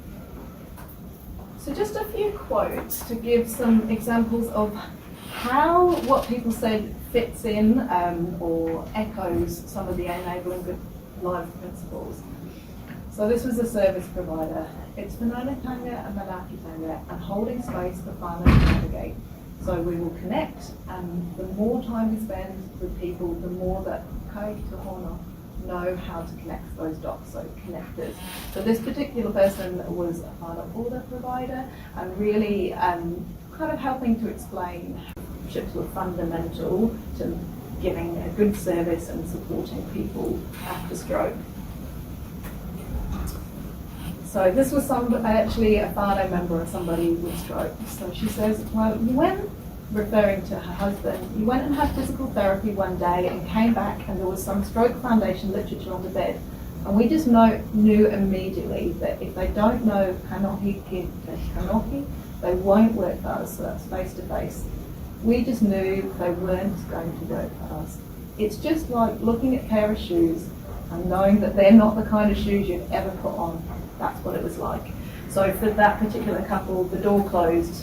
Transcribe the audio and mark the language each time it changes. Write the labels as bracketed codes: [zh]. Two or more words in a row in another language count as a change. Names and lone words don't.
[en] So just a few quotes to give some examples of how what people said fits in or echoes some of the Enabling Good Lives principles. So this was a service provider. It's Whananga Tanga and Manaki Tanga and holding space for whānau to navigate. So we will connect, and the more time we spend with people, the more that [mi] kai te hono [en] know how to connect those dots, so connectors. So this particular person was a whānau order provider and really kind of helping to explain how relationships were fundamental to giving a good service and supporting people after stroke. So this was actually a whānau member of somebody with stroke. So she says, well, you went, referring to her husband, you went and had physical therapy one day and came back and there was some stroke foundation literature on the bed. And we just knew immediately that if they don't know [mi] kanohi ki te kanohi, [en] they won't work for us, so that's face to face. We just knew they weren't going to work for us. It's just like looking at a pair of shoes and knowing that they're not the kind of shoes you'd ever put on. That's what it was like. So for that particular couple, the door closed.